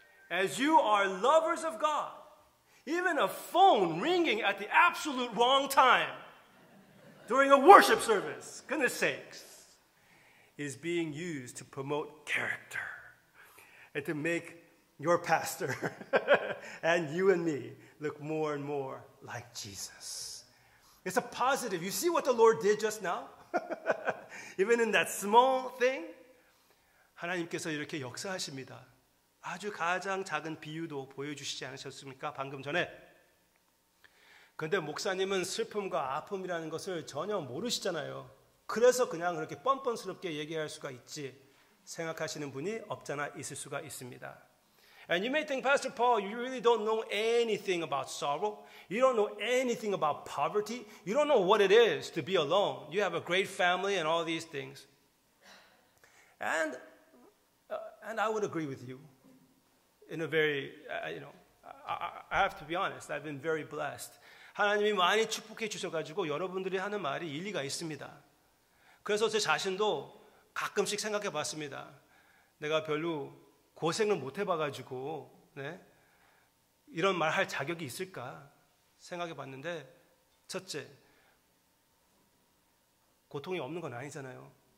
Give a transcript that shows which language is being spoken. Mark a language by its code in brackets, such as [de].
[en] As you are lovers of God, even a phone ringing at the absolute wrong time during a worship service, goodness sakes, is being used to promote character and to make your pastor and you and me look more and more like Jesus. It's a positive. You see what the Lord did just now? Even in that small thing, [ko] 하나님께서 이렇게 역사하십니다. 아주 가장 작은 비유도 보여주시지 않으셨습니까? 방금 전에. 그런데 목사님은 슬픔과 아픔이라는 것을 전혀 모르시잖아요. 그래서 그냥 그렇게 뻔뻔스럽게 얘기할 수가 있지 생각하시는 분이 없잖아 있을 수가 있습니다. [en] And you may think, Pastor Paul, you really don't know anything about sorrow. You don't know anything about poverty. You don't know what it is to be alone. You have a great family and all these things. And I would agree with you in a very, I have to be honest. I've been very blessed. [ko] 하나님이 많이 축복해 주셔가지고 여러분들이 하는 말이 일리가 있습니다. 그래서 제 자신도 가끔씩 생각해 봤습니다. 내가 별로 고생을 못 해봐가지고 이런 말 할 자격이 있을까 생각해 봤는데 첫째, 고통이 없는 건 아니잖아요.